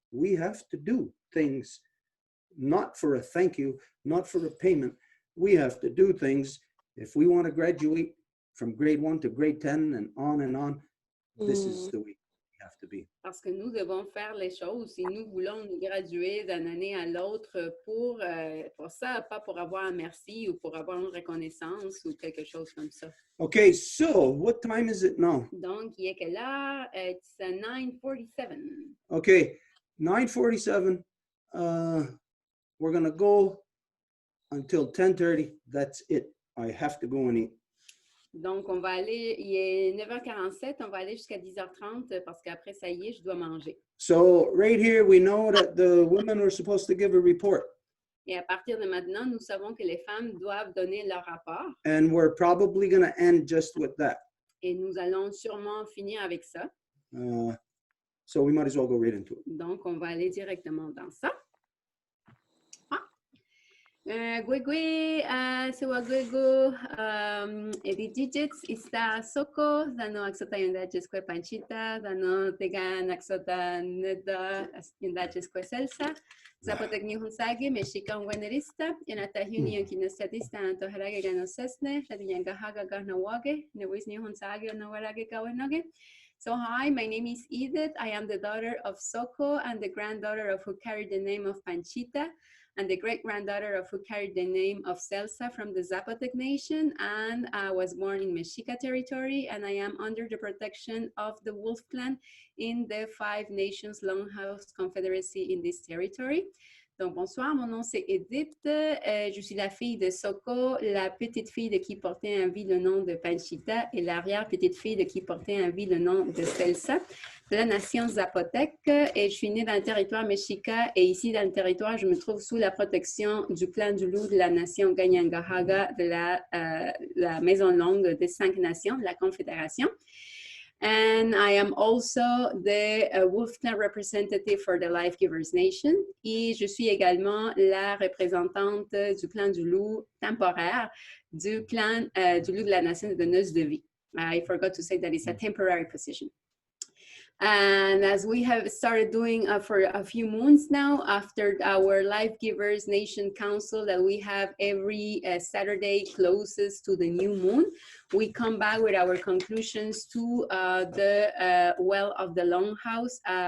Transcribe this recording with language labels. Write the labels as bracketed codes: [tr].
[en] We have to do things not for a thank you, not for a payment. We have to do things if we want to graduate from grade 1 to grade 10 and on. This is the way we have to be. [fr] Parce que nous devons faire les choses si nous voulons nous graduer d'une année à l'autre pour ça, pas pour avoir un merci ou pour avoir une reconnaissance ou quelque chose comme ça. [en] Okay, so what time is it now? [fr] Donc, il est quelle heure? [en] It's 9:47. Okay, 9:47. We're gonna go until 10:30. That's it. I have to go and eat. [fr] Donc, on va aller, il est 9h47, on va aller jusqu'à 10h30 parce qu'après, ça y est, je dois manger. [en] So right here, we know that the women were supposed to give a report, [fr] Et à partir de maintenant, nous savons que les femmes doivent donner leur rapport [en] and we're probably gonna end just with that. [fr] et nous allons sûrement finir avec ça. [en] So we might as well go right into it. [fr] Donc, on va aller directement dans ça. [moh] Gwegwe, sewa gwego, edi digits, ista soko, dano aksota yundaches panchita, dano tega naksota neda yundaches selsa, zapotek hunsage, mexika wenerista, yanata huni kinestatista antoharage ganosesne, shadiyanga haga garnawage, newis hunsage no warage gawenoge. [en] So hi, my name is Edith. I am the daughter of Soko and the granddaughter of who carried the name of Panchita, and the great-granddaughter of who carried the name of Celsa from the Zapotec Nation, and I was born in Mexica territory, and I am under the protection of the Wolf Clan in the Five Nations Longhouse Confederacy in this territory. [fr] Donc, bonsoir, mon nom c'est Edith. Je suis la fille de Soko, la petite fille de qui portait en vie le nom de Panchita et l'arrière-petite-fille de qui portait en vie le nom de Celsa, de la nation Zapotec. Et je suis née dans le territoire Mexica et ici dans le territoire, je me trouve sous la protection du clan du loup de la nation Ganyangahaga, de la maison longue des 5 nations, de la Confédération. [en] And I am also the Wolf Clan representative for the Life Givers Nation. [fr] Et je suis également la représentante du clan du loup temporaire du clan du loup de la nation de donneuse de vie. [en] I forgot to say that it's a temporary position. And as we have started doing for a few months now, after our Life Givers Nation Council that we have every Saturday closest to the new moon, we come back with our conclusions to the well of the Longhouse